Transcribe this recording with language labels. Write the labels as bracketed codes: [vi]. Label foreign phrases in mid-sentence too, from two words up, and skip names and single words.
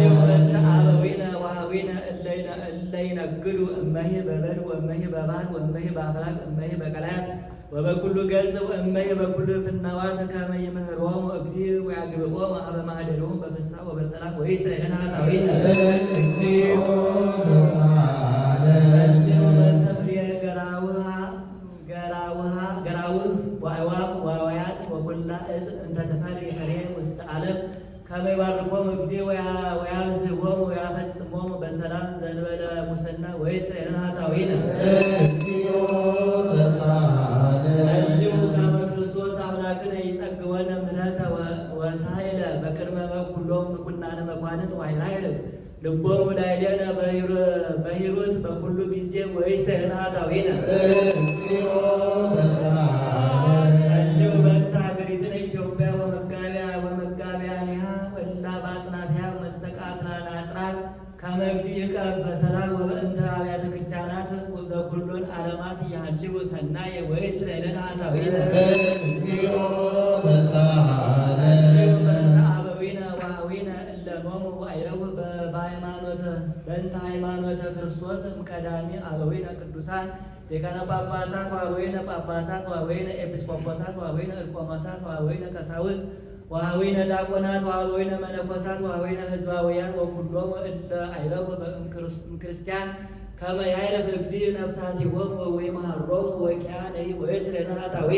[gez] በእንተ አበዊነ ወኀዊነ እለ ይነግዱ እመሂ በበድን ወእመሂ በባሕር ወእመሂ በአፍላክ እመሂ በቀላያት ወበኩሉ ገጽ ወእመሂ በኩሉ ፍናዋት ከመ ይምህሮሙ እግዚእ ወያግብኦሙ ኀበ ማኅደሪሆሙ በፍስሓ ወበሰላም ወይስረይለነ ኃጣውኢነ እግዚኦ ተሳሃለ በእንተ ፍሬ ገራውህ ወአዕዋፍ ወአዋያት ወኩላ ዕፅ እንተ ትፈሪ ፍሬ ውስተ ዓለም ከመ ይባርኮሙ እግዚእ ወያብዝሖሙ ወያፈጽሞሙ በሰላም ዘእንበለ ሙስና ወይስረይለነ ኃጣውኢነ እግዚኦ ተሳሃለ ከመ ክርስቶስ አምላክነ ይጸግወነ ምሕረተ ወሳይለ በቅድመ ኩሎሙ ምኵናነ መኳንንት ወኃይላይል ልቦሙ ላዕሌነ በሂሩት በኩሉ ጊዜ ወይስረይለነ ኃጣውኢነ እግዚኦ ተሳሃለ በእንተ ሀገሪትነ ኢትዮጵያ ወመጋቢያኒሃ ወእላ በአጽናፊሃ መስተቃትላነ አጽራር ከመ እግዚእ ይቀብ በሰላም ወበእንተ አብያተ ክርስቲያናት ዘኩሎን ዓለማት ያህልው ሰናየ ወይስረይለነ ኃጣውኢነ እግዚኦ ተሳሃለ በእንተ አበዊነ ወኀዊነ እለ ኖሙ ወአይረው በእንተ ሃይማኖተ ክርስቶስ እምቀዳሚ አበዊነ ቅዱሳን ሊቃነ ጳጳሳት ወአበዊነ ጳጳሳት ወአበዊነ ኤጲስቆጶሳት ወአበዊነ እርቆሞሳት ወአበዊነ ቀሳውስት ወአበዊነ ዲያቆናት ወአበዊነ መነኮሳት ወአበዊነ ሕዝባውያን ወኩሎሙ እለ አይረው እምክርስቲያን ከመ ያዕረፍ እግዚእ ነፍሳቲሆሙ ወይምሃሮሙ ወኪያነሂ ወይስረይለነ ኃጣውኢነ